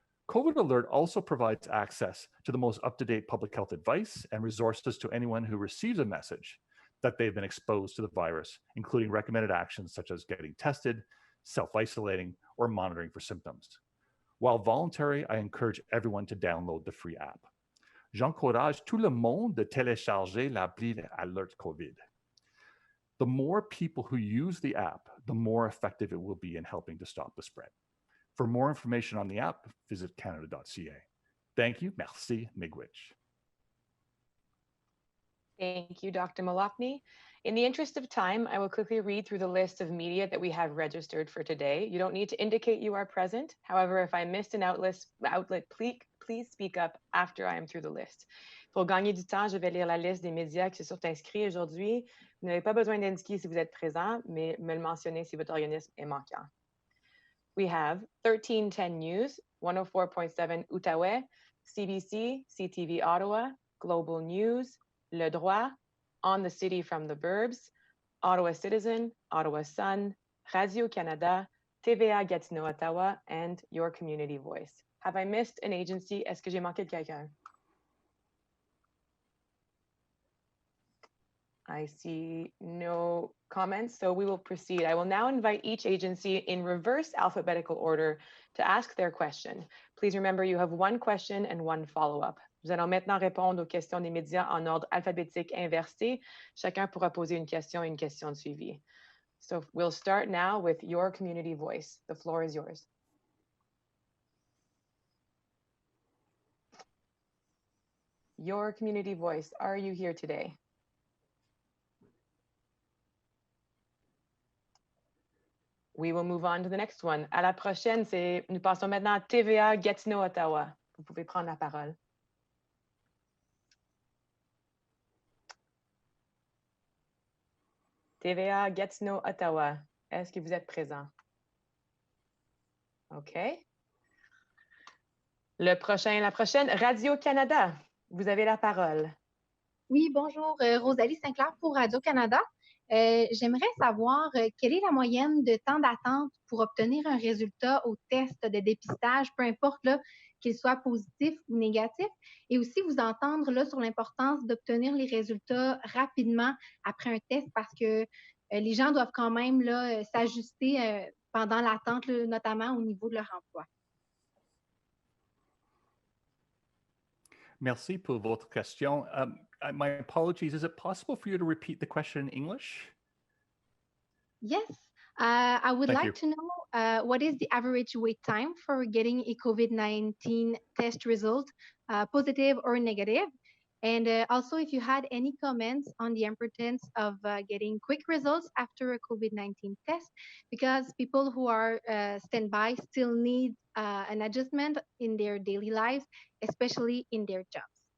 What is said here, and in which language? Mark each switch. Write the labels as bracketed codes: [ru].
[en] COVID Alert also provides access to the most up-to-date public health advice and resources to anyone who receives a message that they've been exposed to the virus, including recommended actions such as getting tested, self-isolating, or monitoring for symptoms. While voluntary, I encourage everyone to download the free app. [fr] J'encourage tout le monde de télécharger l'appli Alert COVID. [en] The more people who use the app, the more effective it will be in helping to stop the spread. For more information on the app, visit canada.ca. Thank you. [fr] Merci, Miigwech. [en] Thank you, Dr. Malopny. In the interest of time, I will quickly read through the list of media that we have registered for today. You don't need to indicate you are present. However, if I missed an outlet, please speak up after I am through the list. [fr] Pour gagner du temps, je vais lire la liste des médias qui se sont inscrits aujourd'hui. Vous n'avez pas besoin d'indiquer si vous êtes présent, mais me le mentionner si votre organisme est manquant. [en] We have 1310 News, 104.7 Outaouais, CBC, CTV Ottawa, Global News, Le Droit, On the City from the Burbs, Ottawa Citizen, Ottawa Sun, Radio-Canada, TVA Gatineau Ottawa, and Your Community Voice. Have I missed an agency? [fr] Est-ce que j'ai manqué de quelqu'un? [en] I see no comments, so we will proceed. I will now invite each agency in reverse alphabetical order to ask their question. Please remember you have one question and one follow-up. [fr] Nous allons maintenant répondre aux questions des médias en ordre alphabétique inversé. Chacun pourra poser une question et une question de suivi. [en] So we'll start now with Your Community Voice. The floor is yours. Your Community Voice, are you here today? We will move on to the next one. [fr] À la prochaine, nous passons maintenant à TVA Gatineau Ottawa. Vous pouvez prendre la parole. TVA Gatineau Ottawa. Est-ce que vous êtes présent? [en] OK. [fr] La prochaine, Radio-Canada. Vous avez la parole. Oui, bonjour, Rosalie Sinclair pour Radio-Canada. J'aimerais savoir quelle est la moyenne de temps d'attente pour obtenir un résultat au test de dépistage, peu importe qu'il soit positif ou négatif, et aussi vous entendre là, sur l'importance d'obtenir les résultats rapidement après un test parce que les gens doivent quand même s'ajuster pendant l'attente, notamment au niveau de leur emploi. Merci pour votre question. [en] My apologies. Is it possible for you to repeat the question in English? Yes. I would like to know what is the average wait time for getting a COVID-19 test result, positive or negative? And also if you had any comments on the importance of getting quick results after a COVID-19 test, because people who are standby still need an adjustment in their daily lives, especially in their jobs.